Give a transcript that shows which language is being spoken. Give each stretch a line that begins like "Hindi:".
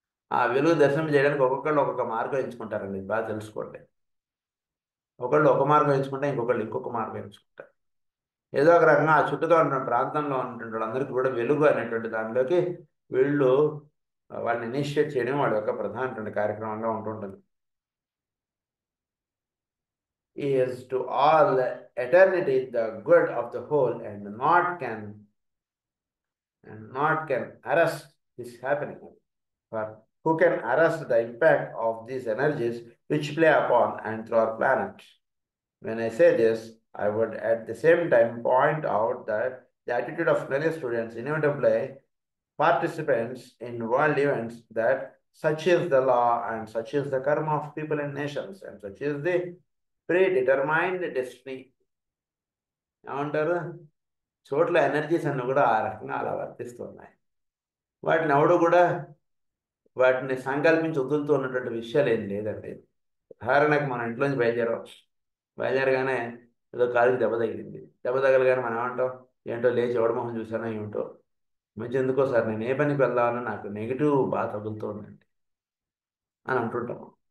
Telugu: ఆ వెలుగు దర్శనం చేయడానికి ఒక్కొక్కళ్ళు ఒక్కొక్క మార్గం ఎంచుకుంటారండి, బాగా తెలుసుకోండి. ఒకళ్ళు ఒక మార్గం ఎంచుకుంటే ఇంకొకళ్ళు ఇంకొక మార్గం ఎంచుకుంటారు. ఏదో ఒక రకంగా ఆ చుట్టూతో ఉన్న ప్రాంతంలో ఉన్నటువంటి వాళ్ళందరికీ కూడా వెలుగు అనేటువంటి దానిలోకి వీళ్ళు వాళ్ళని ఇనిషియేట్ చేయడం వాళ్ళ యొక్క ప్రధానటువంటి కార్యక్రమంగా ఉంటుంటుంది.
English: Is to all eternity the good of the whole, and not can arrest this happening. For who can arrest the impact of these energies which play upon and through our planet? When I say this, I would at the same time point out that the attitude of many students, inevitably participants in world events, that such is the law and such is the karma of people and nations, and such is the predetermined destiny.
Telugu: ఏమంటారు? చోట్ల energies అన్నీ కూడా ఆ రకంగా అలా వర్తిస్తున్నాయి. వాటిని ఎవడు కూడా వాటిని సంకల్పించి వదులుతూ ఉన్నటువంటి విషయాలు ఏం లేదండి. ఉదాహరణకు మన ఇంట్లోంచి బయలుదేరగానే ఏదో కాలుకి దెబ్బ తగిలింది. దెబ్బ తగలగానే మనం ఏమంటాం? ఏంటో లేచి ఎవడ మొహం చూసానో ఏమిటో, మంచి ఎందుకో సార్ నేను ఏ పనికి వెళ్దామని నాకు నెగిటివ్ బాగా తగులుతూ ఉందండి అని అంటుంటాము.